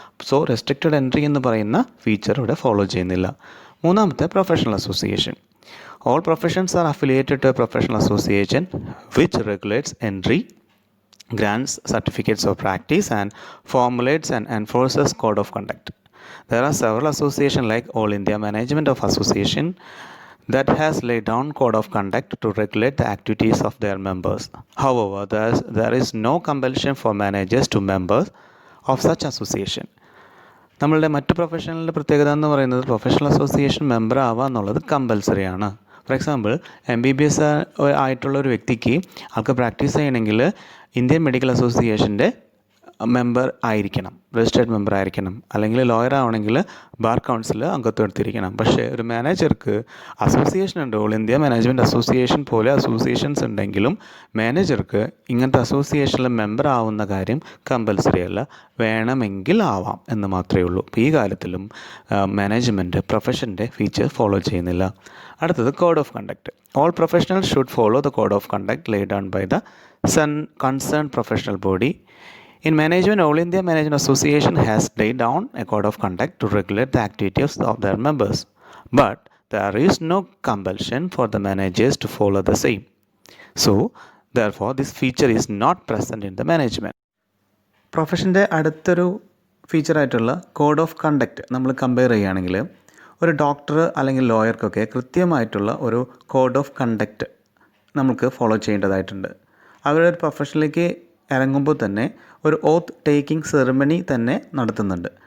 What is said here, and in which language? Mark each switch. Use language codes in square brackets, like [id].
[en] so restricted entry [ml] എന്ന് പറയുന്ന feature ഇവിടെ ഫോളോ ചെയ്യുന്നില്ല. മൂന്നാമത്തെ professional association. [en] All professions are affiliated to a professional association which regulates entry, grants certificates of practice, and formulates and enforces code of conduct. There are several associations like All India Management of Association that has laid down code of conduct to regulate the activities of their members. However, there is no compulsion for managers to members of such association. [ml] നമ്മളുടെ മറ്റ് പ്രൊഫഷണലിൻ്റെ പ്രത്യേകത എന്ന് പറയുന്നത് professional association member ആവുക എന്നുള്ളത് കമ്പൽസറിയാണ്. [en] for example [ml] MBBS ആയിട്ടുള്ള ഒരു വ്യക്തിക്ക് ആൾക്ക് പ്രാക്ടീസ് ചെയ്യണമെങ്കിൽ ഇന്ത്യൻ മെഡിക്കൽ അസോസിയേഷൻ്റെ മെമ്പർ ആയിരിക്കണം, രജിസ്റ്റേർഡ് മെമ്പർ ആയിരിക്കണം. അല്ലെങ്കിൽ ലോയർ ആവണമെങ്കിൽ ബാർ കൗൺസിൽ അംഗത്വം എടുത്തിരിക്കണം. പക്ഷേ ഒരു മാനേജർക്ക് അസോസിയേഷൻ ഉണ്ട്, ഓൾ ഇന്ത്യ മാനേജ്മെൻറ്റ് അസോസിയേഷൻ പോലെ അസോസിയേഷൻസ് ഉണ്ടെങ്കിലും മാനേജർക്ക് ഇങ്ങനത്തെ അസോസിയേഷനിൽ മെമ്പർ ആവുന്ന കാര്യം കമ്പൽസറി അല്ല, വേണമെങ്കിൽ ആവാം എന്ന് മാത്രമേ ഉള്ളൂ. അപ്പോൾ ഈ കാര്യത്തിലും മാനേജ്മെൻറ്റ് പ്രൊഫഷൻ്റെ ഫീച്ചർ ഫോളോ ചെയ്യുന്നില്ല. അടുത്തത് [en] Code of conduct. All professionals should follow the code of conduct laid down by the concerned professional body. In management, All India Management Association has laid down a code of conduct to regulate the activities of their members, but there is no compulsion for the managers to follow the same. So, therefore, this feature is not present in the management. [ml] പ്രൊഫഷൻ്റെ അടുത്തൊരു ഫീച്ചറായിട്ടുള്ള code of conduct നമ്മൾ compare ചെയ്യുകയാണെങ്കിൽ ഒരു doctor അല്ലെങ്കിൽ ലോയർക്കൊക്കെ കൃത്യമായിട്ടുള്ള ഒരു code of conduct നമുക്ക് follow ചെയ്യേണ്ടതായിട്ടുണ്ട്. അവരൊരു പ്രൊഫഷനിലേക്ക് ഇറങ്ങുമ്പോൾ തന്നെ ഒരു ഓത്ത് ടേക്കിംഗ് സെറിമണി തന്നെ നടത്തുന്നുണ്ട്.